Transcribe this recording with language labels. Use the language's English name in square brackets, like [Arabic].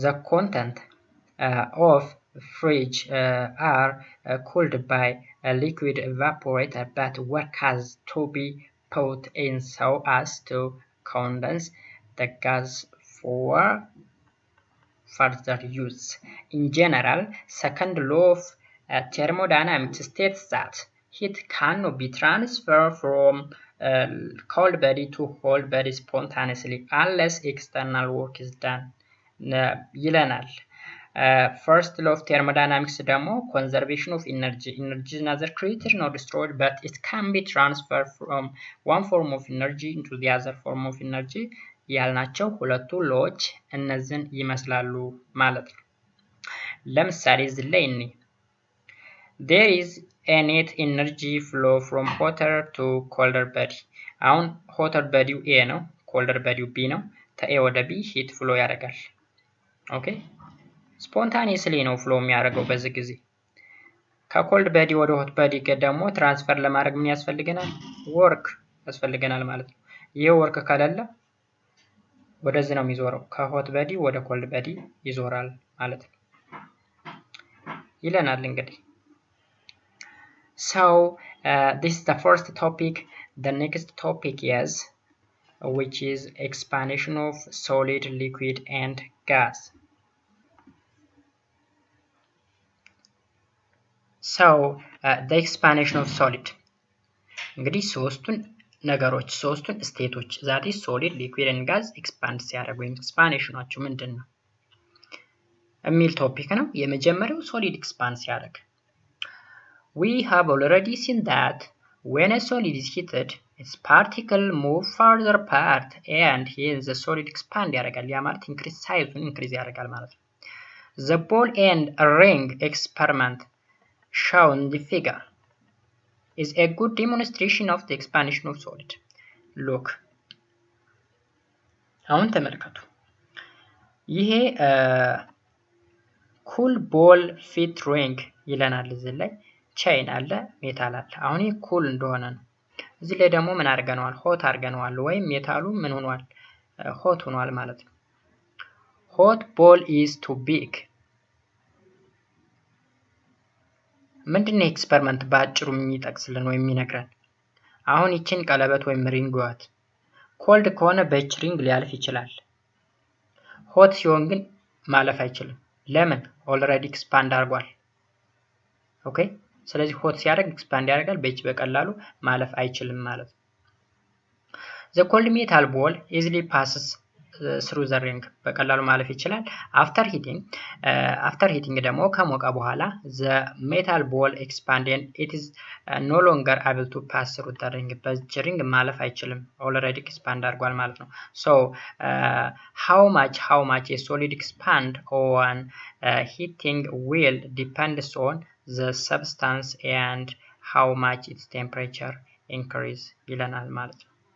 [English] content of fridge are cooled by a liquid evaporator, but work has to be put in so as to condense the gas for further use. In general, second law of thermodynamics states that heat cannot be transferred from cold body to hot body spontaneously unless external work is done. [Amharic] ይለናል። [English] First law of thermodynamics [Amharic] ደግሞ [English] conservation of energy is neither created nor destroyed, but it can be transferred from one form of energy into the other form of energy [Amharic] ያልናቸው ሁለቱ ሎዎች እነዚህን ይመስላሉ ማለት ነው። ለምሳሌ እዚህ ላይ [English] there is a net energy flow from hotter to colder body። [Amharic] አሁን [English] hotter body A ነው፣ colder body B ነው። [Amharic] ከA ወደ [English] B heat flow [Amharic] ያደርጋል። ኦኬ ስፖንታኒየስሊ ነው ፍሎ የሚያደርገው በዚህ ጊዜ። ከኮልድ በዲ ወደ ሆት በዲ ደግሞ ትራንስፈር ለማድረግ ምን ያስፈልገናል? ወርክ ያስፈልገናል ማለት ነው። ይሄ ወርክ ከሌለ ወደዚህ ነው የሚዞረው፣ ከሆት በዲ ወደ ኮልድ በዲ ይዞራል ማለት ነው ይለናል እንግዲህ። [English] So this is the first topic. The next topic is which is expansion of solid, liquid and gas. So the expansion of solid [Amharic] እንግዲህ ሶስቱን ነገሮች ሶስቱን ስቴቶች [English] that is solid, liquid and gas expand [Amharic] ሲያደርጉ ወይም ኤክስፓንሽናቸው ምንድነው የሚል ቶፒክ ነው። የመጀመሪያው [English] solid expand ሲያደርግ we have already seen that when a solid is heated its particle move further apart and hence the solid expand [Amharic] ያደርጋል። ያ ማለት [English] increase ሳይዙን increase [Amharic] ያደርጋል ማለት ነው። [English] The ball and ring experiment shown in the figure is a good demonstration of the expansion of solid. Look. [Amharic] አሁን ተመልከቱ። ይሄ ኩል ቦል ፊት ሪንግ ይለናል። እዚህ ላይ ቼይን አለ፣ ሜታል አለ። አሁን ይሄ ኩል እንደሆነ ነው። እዚህ ላይ ደግሞ ምን አድርገነዋል? ሆት አድርገነዋል፣ ወይም ሜታሉ ምን ሆኗል? ሆት ሆኗል ማለት ነው። [English] ሆት ቦል ኢዝ ቱ ቢግ። [Amharic] ምንድነው ኤክስፐሪመንት በአጭሩ የሚጠቅስልን ወይም የሚነግረን? አሁን ይችን ቀለበት ወይም ሪንግ ዋት ኮልድ ከሆነ በእች ሪንግ ሊያልፍ ይችላል። ሆት ሲሆን ግን ማለፍ አይችልም። ለምን? ኦልሬዲ ኤክስፓንድ አድርጓል። ኦኬ፣ ስለዚህ ሆት ሲያደርግ ኤክስፓንድ ያደርጋል፣ በእች በቀላሉ ማለፍ አይችልም ማለት ነው። [English] The cold metal ball easily passes through the ring. [Amharic] በቀላሉ ማለፍ ይችላል። [English] after heating [Amharic] ደግሞ ከሞቀ በኋላ [English] the metal ball expand and it is no longer able to pass through the ring. [Amharic] በዚህ ሪንግ ማለፍ አይችልም፣ [English] already expand [Amharic] አድርጓል ማለት ነው። [English] so how much a solid expand on heating will depends on the substance and how much its temperature increase [Amharic] ይለናል ማለት ነው።